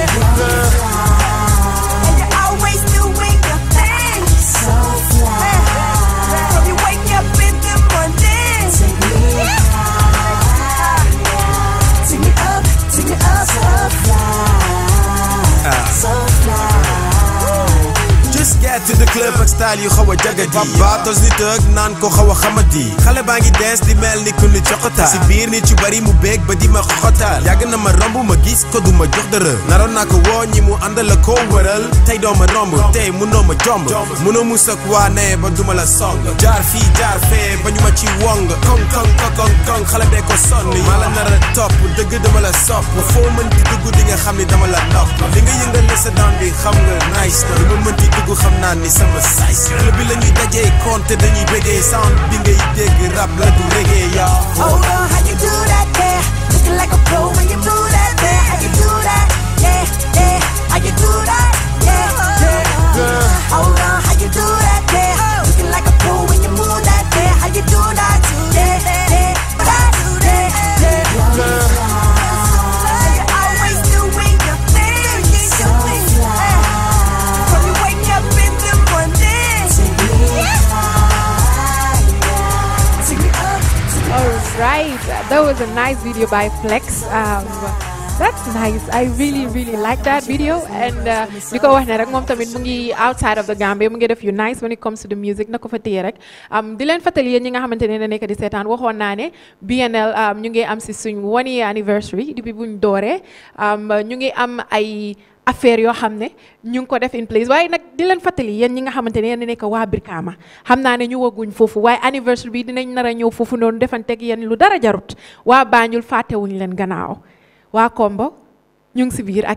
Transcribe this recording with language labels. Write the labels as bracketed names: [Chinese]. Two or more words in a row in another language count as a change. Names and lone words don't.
[English] Girl, and you're always doing your thing, so fly. From you wake up in the morning, take me up, so fly, so fly. Just get to the club [Wolof] ak style yu xawa jagadi batos ni teug nan ko xawa xamadi xale baangi dance di mel ni ku ni coxota ci biir nit yu bari mu beeg ba di ma xoxotal yag na ma rombu ma gis ko duma jox dara naron na ko wo ñi mu andal ko wëral tay do ma romb tay mu no ma jomb mu no musak wa ne ba duma la song jaar fi jaar fe ba ñu ma ci wong kon xale be ko sonni mala nara top deug dama la sop fo mën di dugg di nga xamni dama la top li nga yëngal sa down bi xam nga nice na lu mën di dugg xam naa ni sama size le bi lañuy dajé compte dañuy bégé sound bi ngay dégg rap la du reggae ya [English] hold on how you do that yeah looking like a pro when you do that yeah how you do that yeah yeah how you do that yeah yeah girl hold on how you do that yeah looking like a pro when you move that yeah how you do that yeah yeah that yeah girl you're always doing your thing so fly from you wake up in the morning take me up. All right, that was a nice video by Flex. That's nice. I really like that video. [Wolof] And niko wax ne rek mom tamit mu ngi [English] outside of the Gambia [Wolof] mu ngi def yu nice [English] when it comes to the music [Wolof] nako fa téye rek di len fatali yeen ñi nga xamantene ne nek di sétane waxon na ne BNL ñu ngi am ci suñ 1 [English] year anniversary [Wolof] depuis buñ doré ñu ngi am ay affaire yoo xam ne ñu ngi ko def [English] in place [Wolof] waaye nag di leen fàttali yéen ñi nga xamante ne yéen nekk waa Brikama xam naa ne ñu waguñ foofu waaye anniversary bi dinañ nar a ñëw foofu noonu defanteeg yéen lu dara jarut waa Banjul fàttewuñ leen gannaaw waa Kombo ñu ngi si biir ak